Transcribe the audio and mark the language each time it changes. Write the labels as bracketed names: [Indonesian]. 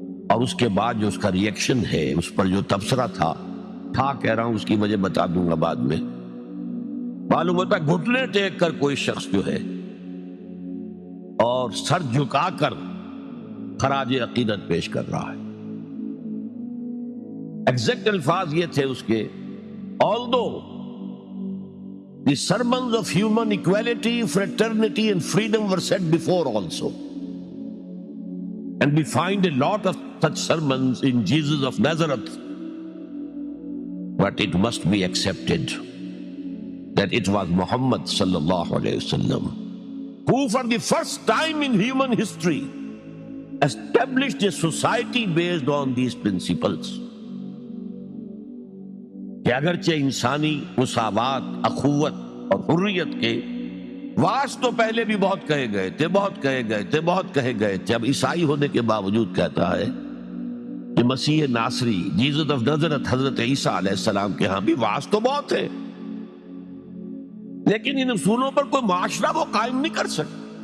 [Urdu] اور اس کے بعد جو اس کا ری ایکشن ہے، اس پر جو تبصرہ تھا کہہ رہا ہوں، اس کی وجہ بتا دوں گا بعد میں. معلوم ہوتا ہے گھٹنے ٹیک کر کوئی شخص جو ہے اور سر جھکا کر خراج عقیدت پیش کر رہا ہے. ایگزیکٹ الفاظ یہ تھے اس کے، [English] although the sermons of human equality, fraternity and freedom were set before also, and we find a lot of such sermons in Jesus of Nazareth, but it must be accepted that it was Muhammad sallallahu alayhi wasallam who for the first time in human history established a society based on these principles. [Urdu] کہ اگرچہ انسانی مساوات، اخوت اور حریت کے واس تو پہلے بھی بہت کہے گئے تھے، بہت کہے گئے تھے، بہت کہے گئے تھے. اب عیسائی ہونے کے باوجود کہتا ہے کہ مسیح ناصری جیزس آف نازرت حضرت عیسیٰ علیہ السلام کے ہاں بھی واس تو بہت ہے، لیکن ان اصولوں پر کوئی معاشرہ وہ قائم نہیں کر سکتا.